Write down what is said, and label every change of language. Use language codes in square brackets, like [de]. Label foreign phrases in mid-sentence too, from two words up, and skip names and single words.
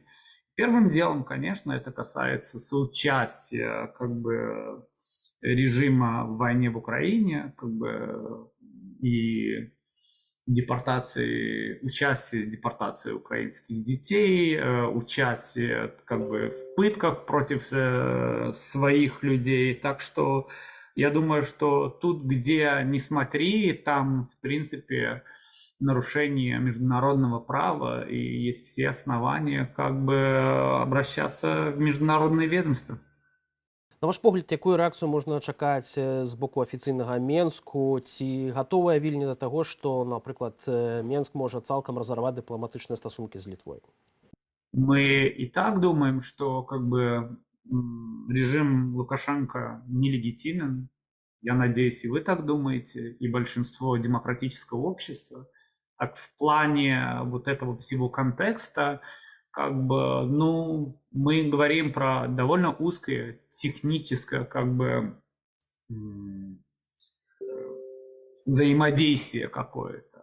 [ru] Первым делом, конечно, это касается соучастия режима в войне в Украине, и участие в депортации украинских детей, участие в пытках против своих людей. Так что я думаю, что тут, где ни смотри, там, в принципе, нарушение международного права, и есть все основания обращаться в международные ведомства. [be] На ваш погляд, якую рэакцыю можна чакаць з боку афіцыйнага Менску? Ці гатовая Вільня да таго, што, напрыклад, Менск можа цалкам разарваць дыпламатычныя стасункі з Літвой? [ru] Мы и так думаем, что режим Лукашенко нелегитимен. Я надеюсь, и вы так думаете, и большинство демократического общества. Так в плане вот этого всего контекста, мы говорим про довольно узкое техническое взаимодействие какое-то.